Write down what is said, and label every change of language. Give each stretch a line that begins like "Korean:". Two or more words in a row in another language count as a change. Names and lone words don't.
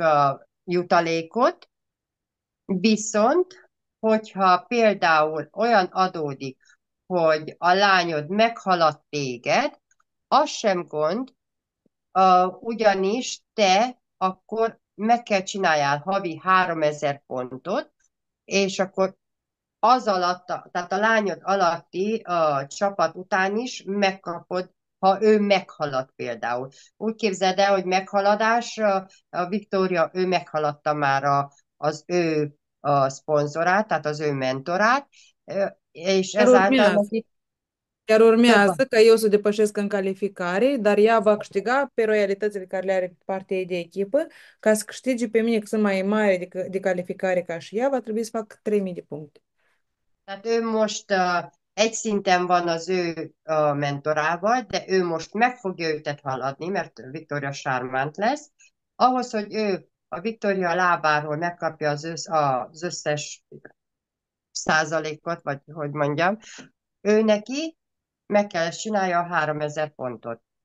Hungarian: jutalékot, viszont hogyha például olyan adódik, hogy a lányod meghalad téged, az sem gond, ugyanis te akkor meg kell csináljál havi 3000 pontot, és akkor az alatt, tehát a lányod alatti csapat után is megkapod, ha ő meghalad például. Úgy képzeld el, hogy meghaladás, a Viktória, ő meghaladta már az ő szponzorát, tehát az ő mentorát, és ezáltal neki...
Romanian: Iar
Hungarian: Több
Romanian: urmează
Hungarian: van.
Romanian: ca eu să depășesc în calificare, dar ea va câștiga pe royalitățile care le are partea ei de echipă. Ca să câștige pe mine, că sunt mai mare de calificare ca și ea, va trebui să fac 3000 de puncte.
Hungarian: Tehát ő most egy szinten van az ő mentorával, de ő most meg fogja őtet haladni, mert Victoria Sármánt lesz. Ahhoz, hogy ő a Victoria lábáról megkapja az összes százalékot, vagy hogy mondjam, ő neki meg kell csinálja a 3000 pontot.